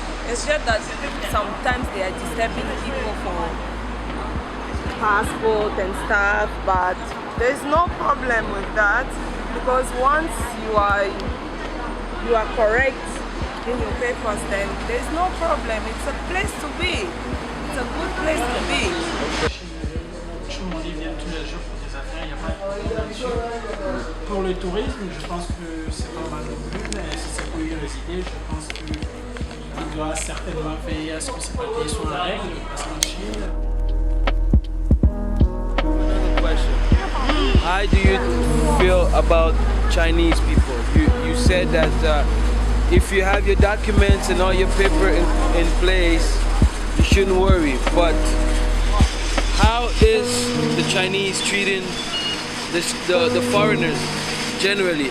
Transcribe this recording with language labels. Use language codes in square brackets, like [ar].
[en] It's just that sometimes they are disturbing people for passport and stuff, but there's no problem with that because once you are correct in your papers, then there's no problem. It's a place to be. It's a good place to be. [fr] Ils viennent tous les jours pour des affaires, il n'y a pas de problème là-dessus. Pour le tourisme, je pense que c'est pas mal non plus, mais si c'est pour y résider, je pense qu'il doit certainement veiller à ce que ses papiers soient en règle, parce qu'en Chine. [en] How do you feel about Chinese people? You said that if you have your documents and all your paper in place, you shouldn't worry. But how is the Chinese treating the foreigners generally?